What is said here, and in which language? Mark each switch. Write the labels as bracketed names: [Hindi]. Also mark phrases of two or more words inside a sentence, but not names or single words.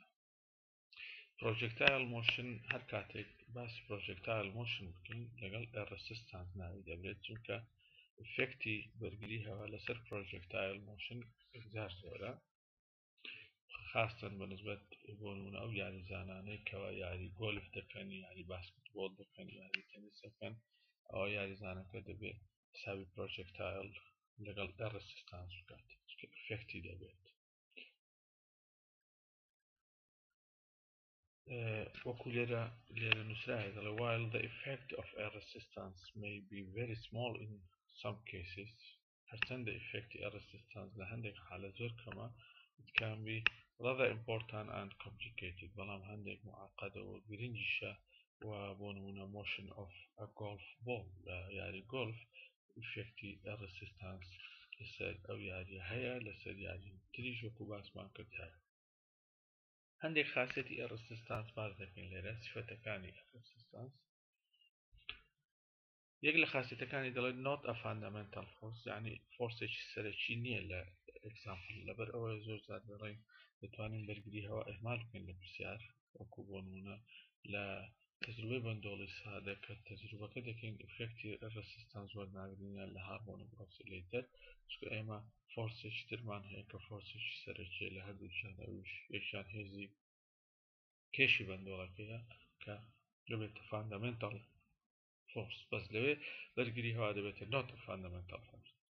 [English] projectile motion [Central Kurdish] هەر کاتێک باسی [English] projectile motion [Central Kurdish] بکەین لەگەڵ ئێڕەسیستانس ناوی دەبرێت، چونکە ئفێکتی بەرگری هەوا لەسەر [English] projectile motion [Central Kurdish] زار زۆرە، خاستن بەنسبەت بۆ نمونە ئەو یاریزانانەی کەوا یاری گۆلف دەکەن، یاری باسکتبۆڵ دەکەن، یاری تەنیس دەکەن، ئەوە یاریزانەکە دەبێت حسابی پرۆجێکتایل لەگەڵ ئێڕەسیستانس بکات، ئفێکتی دەبێت. وەکو لێرە نووسرایە دەڵێ [English] while the effect of air resistance may be very small in some cases، [Central Kurdish] هەرچەندە ئفێکتی [English] air resistance [Central Kurdish] لە هەندێک حالە زۆر کەمە، [English] it can be rather important and complicated، [Central Kurdish] بەڵام هەندێک معقدە و گرنگیشە، و بۆ نمونە [English] motion of a golf ball [Central Kurdish] لە یاری گۆلف ئفێکتی [English] air resistance [Central Kurdish] لەسەر ئەو یاریە هەیە، لەسەر یاری تریش وەکو باسمان کرد هەیە. هەندێک خاصێتی ئێڕەسیستانس باز دەکەین لێرە، سیفەتەکانی ئێڕەسیستانس. یەک لە خاصێتەکانی دەڵێت [English] not a fundamental force، [Central Kurdish] یعنی فۆرسێکی سەرەکی نییە لە ئێکزامپڵ، لەبەر ئەوە زۆر جار دەڵێن دەتوانین بەرگری هەوا ئێمال بکەین لە پرسیار، وەکو بۆ نمونە لە تەجروبەی بەندۆڵی سادە کە تەجروبەکە دەکەین ئفێکتی ئێڕەسیستانس وەرناگرینە لە [English] harmonic oscillator, [Central Kurdish] چونکە ئێمە فۆرسێکی ترمان هەیە کە فۆرسێکی سەرەکیە لە هەردووچیانە، یەکیان هێزی کێشی بەندۆڵەکەیە کە دەبێتە [English] fundamental force, [Central Kurdish] بەس لەوێ بەرگری هەوا دەبێتە [English] not fundamental force.